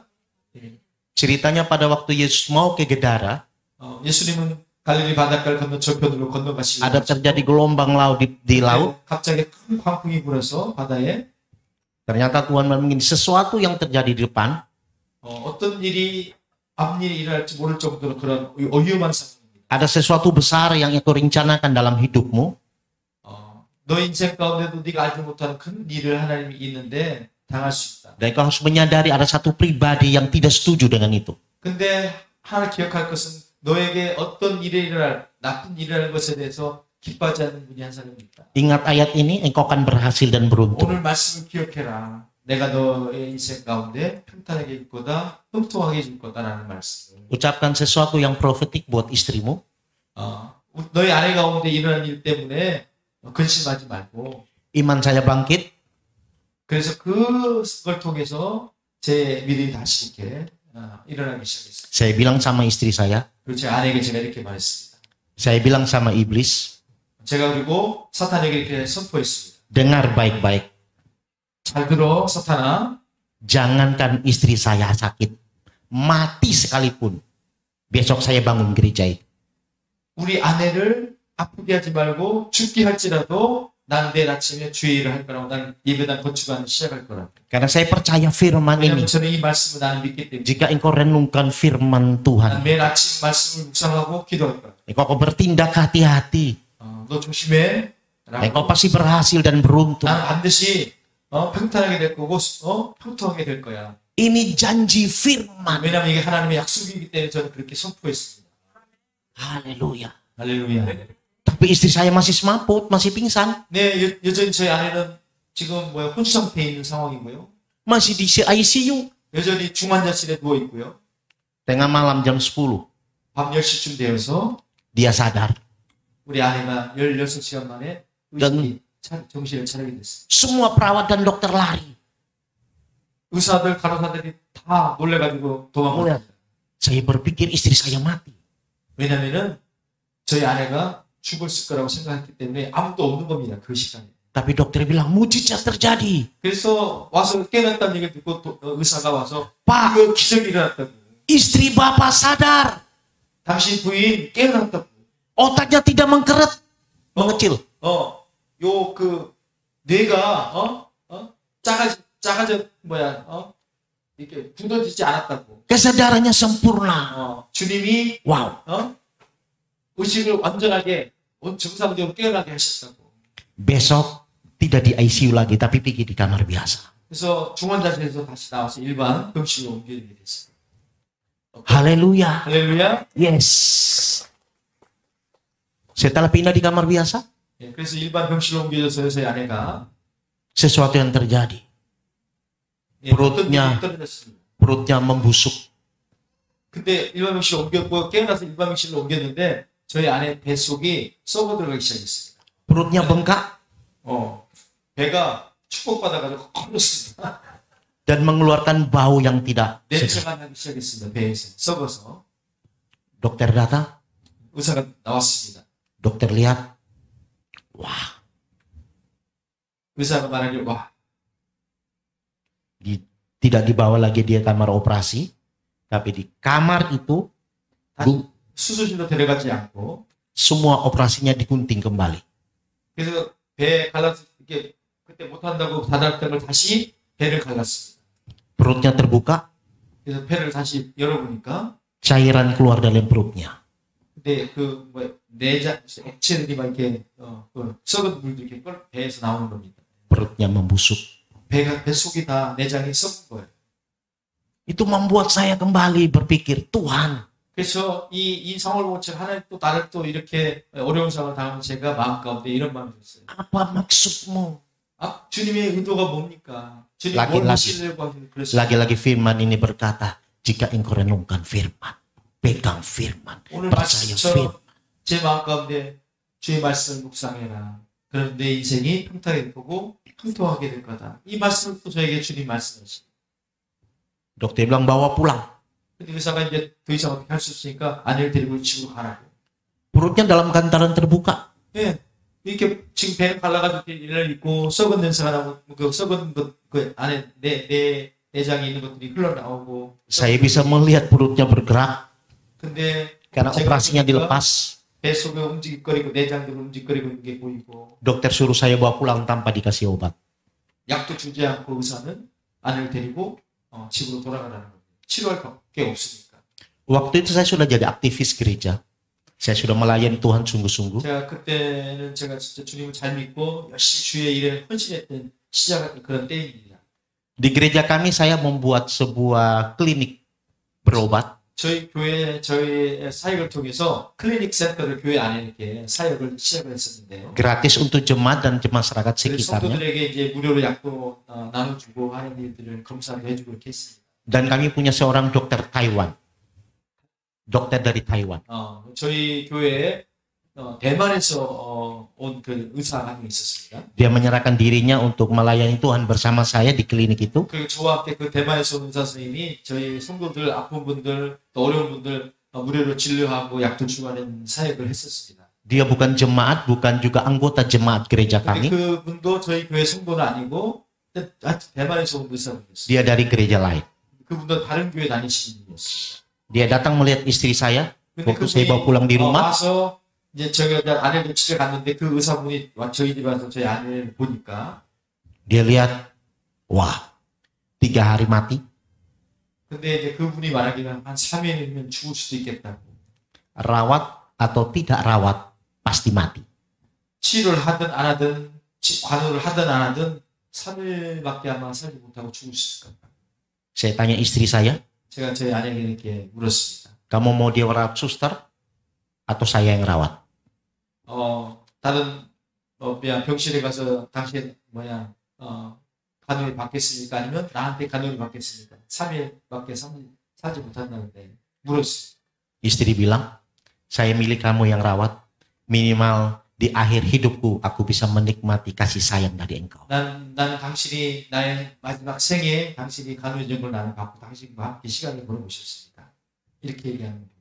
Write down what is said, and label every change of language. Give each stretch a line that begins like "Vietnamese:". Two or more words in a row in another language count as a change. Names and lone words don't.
Indonesian: Ceritanya pada waktu Yesus mau ke Gedara,
Korean: 예수님은 갈릴리 바닷가를 건너 저편으로 건너가시고
Indonesian: ada terjadi gelombang laut di laut.
Korean: 갑자기 큰 광풍이 불어서 바다에
Indonesian: Ternyata Tuhan memiliki sesuatu yang terjadi di depan.
Korean: 어떤 일이 앞일이 일어날지 모를 정도로 그런 위험한 상황입니다.
Indonesian: Ada sesuatu besar yang kau rencanakan dalam hidupmu.
Korean: 너 인생 가운데도 네가 알지 못하는 큰 일을 하나님이 있는데 당할 수 있다.
Indonesian: Dan kau harus menyadari ada satu pribadi yang tidak setuju dengan itu.
Korean: 근데 하나 기억할 것은 너에게 어떤 일이 나쁜 일이 일어나는 것에 대해서 기뻐하지 않는 분이 한 사람이 있다.
Indonesian: Ingat ayat ini, engkau akan berhasil dan beruntung.
Korean: 오늘 말씀을 기억해라. 내가 너의 인생 가운데 평탄하게 해줄 거다, 형통하게 해줄 거다라는 말씀.
Indonesian: Ucapkan sesuatu yang profetik buat istrimu.
Korean: 너희 아내 가운데 일어난 일 때문에 근심하지 말고.
Indonesian: Iman saya bangkit.
Korean: 그래서 그걸 통해서 제 믿음이 다시 이렇게 일어나기 시작했어요.
Indonesian: Saya bilang sama istri saya.
Korean: 그리고 제 아내에게 제가 이렇게 말했습니다.
Indonesian: Saya bilang sama iblis.
Korean: 제가 그리고 사탄에게 이렇게 선포했습니다.
Indonesian: Dengar baik-baik.
Korean: 잘 들어, 사탄아.
Indonesian: Jangankan istri saya sakit, mati sekalipun, besok saya bangun gereja itu.
Korean: 우리 아내를 아프게 하지 말고 죽게 할지라도 난 내일 아침에 주의를 할 거라고 난 예배당 건축하는 시작할 거라고.
Indonesian: Karena saya percaya firman ini.
Korean: 왜냐하면 저는 이 말씀을 나는 믿기 때문에.
Indonesian: Jika engkau renungkan firman
Korean: 난
Indonesian: Tuhan,
Korean: 매일 아침 말씀을 묵상하고 기도할 거야.
Indonesian: engkau akan bertindak hati-hati.
Korean: 너 조심해.
Indonesian: Engkau pasti berhasil dan beruntung.
Korean: 난 반드시 평탄하게 될 거고 평통하게 될 거야.
Indonesian: Ini janji firman.
Korean: 왜냐하면 이게 하나님의 약속이기 때문에 저는 그렇게 선포했습니다.
Indonesian: Haleluya.
Korean: 할렐루야.
Indonesian: Tapi istri saya masih semaput, masih pingsan.
Korean: 네, 여전히 저희 아내는 지금 혼수 상태에 있는 상황이고요.
Indonesian: Masih di ICU.
Korean: 여전히 중환자실에 누워 있고요.
Indonesian: Tengah malam jam 10,
Korean: 밤 10시쯤 되어서
Indonesian: dia sadar.
Korean: 우리 아내가 16시간 만에 정신을 차리게 됐어요.
Indonesian: Semua perawat dan dokter lari.
Korean: 의사들, 간호사들이 다 놀래가지고 도망갔어요.
Indonesian: Saya berpikir istri saya mati.
Korean: 왜냐면은 저희 아내가 죽었을 거라고 생각했기 때문에 아무도 없는 겁니다. 그 시간에.
Indonesian: Tapi dokter bilang mujizat terjadi.
Korean: 그래서 와서 깨어났다는 얘기를 듣고 의사가 와서
Indonesian: Pak,
Korean: 이거 기적이 일어났다고.
Indonesian: istri bapak sadar.
Korean: 당신 부인 깨어났다고.
Indonesian: Otaknya tidak mengkeret, mengecil.
Korean: 요 뇌가 작아져 이렇게 굳어지지 않았다고.
Indonesian: Kesadarannya sempurna.
Korean: 주님이 Wow. 의식을 완전하게 정상적으로 깨어나게 하셨다고.
Indonesian: Besok tidak di ICU lagi, tapi pergi di kamar biasa.
Korean: 그래서 중환자실에서 다시 나와서 일반 병실로 옮겨지게 됐어요.
Indonesian: Haleluya.
Korean: 할렐루야. Yes.
Indonesian: Setelah pindah di kamar biasa,
Korean: 예, 그래서 일반 병실로 옮겨져서 저희 아내가
Indonesian: sesuatu yang terjadi.
Korean: 예,
Indonesian: perutnya.
Korean: 떨어졌습니다.
Indonesian: Perutnya membusuk.
Korean: 근데 일반 병실로 옮겼고 깨어나서 일반 병실로 옮겼는데 저희 아내 뱃속이 썩어 들어가기 시작했습니다.
Indonesian: Perutnya bengkak
Korean: 배가 축복받아가지고 커졌습니다.
Indonesian: dan mengeluarkan bau yang tidak sedap.
Korean: 냄새가 나기 시작했습니다. 배에서 썩어서.
Indonesian: Dokter datang,
Korean: 의사가 나왔습니다.
Indonesian: dokter lihat, wah,
Korean: 의사가 말하길 와,
Indonesian: tidak dibawa lagi dia kamar operasi, tapi di kamar itu
Korean: 수술실로 데려가지 않고
Indonesian: semua operasinya digunting kembali.
Korean: 그래서 배 갈라서 이렇게 그때 못한다고 닫았던 걸 다시 배를 갈랐습니다.
Indonesian: Perutnya terbuka,
Korean: 그래서 배를 다시 열어보니까
Indonesian: cairan keluar dalam perutnya.
Korean: 근데 내장 액체들이 막 이렇게 썩은 물들이 이렇게 배에서 나오는 겁니다.
Indonesian: Perutnya membusuk.
Korean: 뱃속이 다 내장이 썩은 거예요.
Indonesian: Itu membuat saya kembali berpikir, Tuhan,
Korean: 그래서 이 상황을 보고 하나님 또 나를 또 이렇게 어려운 상황을 당하면 제가 마음 가운데 이런 마음이 들었어요.
Indonesian: apa maksudmu?
Korean: 주님의 의도가 뭡니까? 주님
Indonesian: Lagi-lagi.
Korean: 뭘 하시려고 하시는 그랬어요.
Indonesian: Lagi-lagi firman ini berkata, jika engkau renungkan firman, pegang firman,
Korean: 오늘
Indonesian: percaya
Korean: 말씀처럼
Indonesian: firman.
Korean: 제 마음 가운데 주의 말씀을 묵상해라. 그럼 내 인생이 평탄하게 될 거고 평통하게 될 거다. 이 말씀을 또 저에게 주님 말씀하시죠.
Indonesian: Dokter bilang bawa pulang.
Korean: 근데 의사가 이제 더 이상 어떻게 할 수 없으니까 아내를 데리고 집으로 가라고.
Indonesian: Perutnya dalam kantaran terbuka.
Korean: 예, 이렇게 지금 배는 갈라가지고 일을 입고 썩은 냄새가 나고 그 썩은 그 안에 내 내장에 있는 것들이 흘러나오고.
Indonesian: Saya bisa melihat perutnya bergerak
Korean: 근데
Indonesian: karena
Korean: 제가
Indonesian: operasinya
Korean: 보니까
Indonesian: dilepas.
Korean: 뱃속에 움직이거리고 내장들 움직이거리고 있는 게 보이고.
Indonesian: Dokter suruh saya bawa pulang tanpa dikasih obat.
Korean: 약도 주지 않고 의사는 아내를 데리고 집으로 돌아가라는 거예요. 치료할 밖에 없으니까.
Indonesian: Waktu itu saya sudah jadi aktivis gereja. Saya sudah melayani Tuhan sungguh-sungguh.
Korean: 그때는 제가 진짜 주님을 잘 믿고 열심히 주의 일에 헌신했던 시작한 그런 때입니다.
Indonesian: Di gereja kami saya membuat sebuah klinik berobat.
Korean: 저희 교회 저희 사역을 통해서 클리닉 센터를 교회 안에 이렇게 사역을 시작을 했었는데요.
Indonesian: Gratis untuk jemaat dan masyarakat sekitarnya.
Korean: 성도들에게 이제 무료로 약도 나눠주고 하는 일들을 검사를 해주고 이렇게 했습니다.
Indonesian: Dan kami punya seorang dokter Taiwan. Dokter dari Taiwan.
Korean: 저희 교회에 대만에서 온 그 의사가 한 명 있었습니다.
Indonesian: Dia menyerahkan dirinya untuk melayani Tuhan bersama saya di klinik itu.
Korean: 그리고 저와 함께 그 대만에서 온 의사 선생님이 저희 성도들 아픈 분들 또 어려운 분들 무료로 진료하고 약도 주고 하는 사역을 했었습니다.
Indonesian: Dia bukan jemaat, bukan juga anggota jemaat gereja
Korean: 근데
Indonesian: kami.
Korean: 그분도 저희 교회 성도는 아니고 대만에서 온 의사분이었어요.
Indonesian: Dia dari gereja lain.
Korean: 그분도 다른 교회 다니시는 분이었어요.
Indonesian: Dia datang melihat istri saya
Korean: 근데
Indonesian: waktu saya bawa pulang di rumah.
Korean: 와서 이제 저희가 아내를 집에 갔는데 그 의사분이 저희 집에 와서 저희 아내를 보니까
Indonesian: Dia lihat, wah, 3 hari mati.
Korean: 근데 이제 그분이 말하기는 한 3일이면 죽을 수도 있겠다고.
Indonesian: Rawat atau tidak rawat, pasti mati.
Korean: 치료를 하든 안 하든 관우를 하든 안 하든 3일밖에 아마 살지 못하고 죽을 수 있을 것 같아요.
Indonesian: Saya tanya istri saya,
Korean: 제가 저희 아내에게 이렇게 물었습니다.
Indonesian: kamu mau dia rawat suster atau saya yang rawat?
Korean: 다른 병실에 가서 당신 간호를 받겠습니까? 아니면 나한테 간호를 받겠습니까? 3일밖에 살지 못한다는데 물었어요.
Indonesian: Istri bilang, saya milih kamu yang rawat, minimal di akhir hidupku aku bisa menikmati kasih sayang dari engkau.
Korean: 나는 당신이 나의 마지막 생에 당신이 간호해 준 걸 나는 받고 당신과 함께 시간을 보내고 싶습니다. 이렇게 얘기하는 거예요.